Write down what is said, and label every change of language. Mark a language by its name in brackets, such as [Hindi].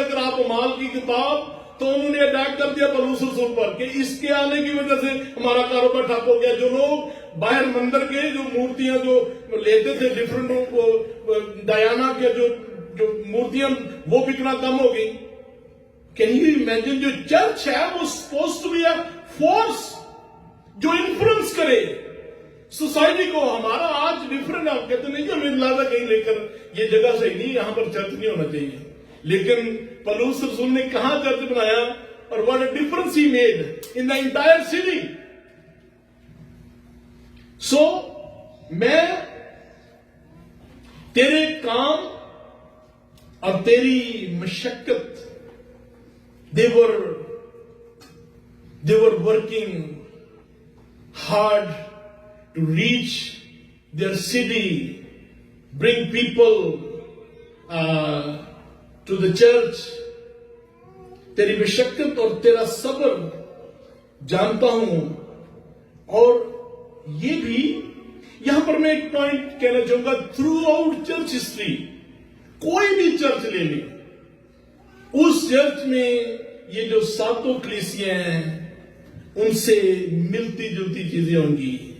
[Urdu] اگر آپ اعمال کی کتاب, تو انہوں نے اٹیک کر دیا پولس رسول پر کہ اس کے آنے کی وجہ سے ہمارا کاروبار ٹھپ ہو گیا. جو لوگ باہر مندر کے جو مورتیاں جو لیتے تھے ڈفرنٹ ڈیانا کے جو مورتیاں, وہ بکنا کم ہو گئی. [English] can you imagine, [Urdu] جو چرچ ہے وہ [English] suppose to be a force [Urdu] جو انفلوئنس کرے سوسائٹی کو. ہمارا آج ڈفرنٹ, آپ کہتے نہیں کہ ہمیں لازا کہیں لے کر یہ جگہ صحیح نہیں, یہاں پر چرچ نہیں ہونا چاہیے. لیکن پولس رسول نے کہاں چرچ بنایا, اور [English] what a difference he made in the entire city. So [Urdu] میں تیرے کام اور تیری مشقت [English] they were working hard to reach their city, bring people to the church. [Urdu] تیری مشقت اور تیرا صبر جانتا ہوں. اور یہ بھی یہاں پر میں ایک پوائنٹ کہنا چاہوں گا, [English] throughout church history, [Urdu] کوئی بھی چرچ لے لیں, اس چرچ میں یہ جو ساتوں کلیسیاں ہیں ان سے ملتی جلتی چیزیں ہوں گی.